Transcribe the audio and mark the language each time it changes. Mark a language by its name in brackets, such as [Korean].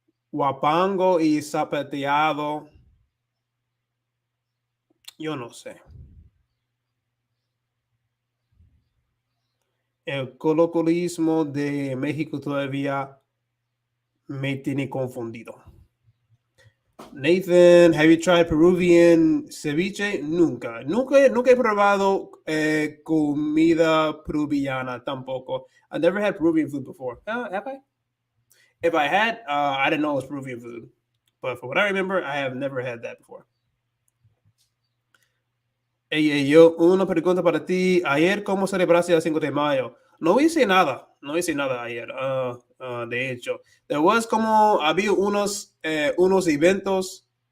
[Spanish] Guapango y zapateado. Yo no sé. El colocalismo de México todavía me tiene confundido. [English] Nathan, have you tried Peruvian ceviche? [Spanish] Nunca he probado comida peruviana tampoco. [English] I've never had Peruvian food before. Have I? If I had, I didn't know it was Peruvian food. But for what I remember, I have never had that before. [Spanish] Yo, una pregunta para ti. Ayer, ¿cómo celebraste el 5 de mayo? No hice nada. No hice nada ayer. De hecho, había unos eventos.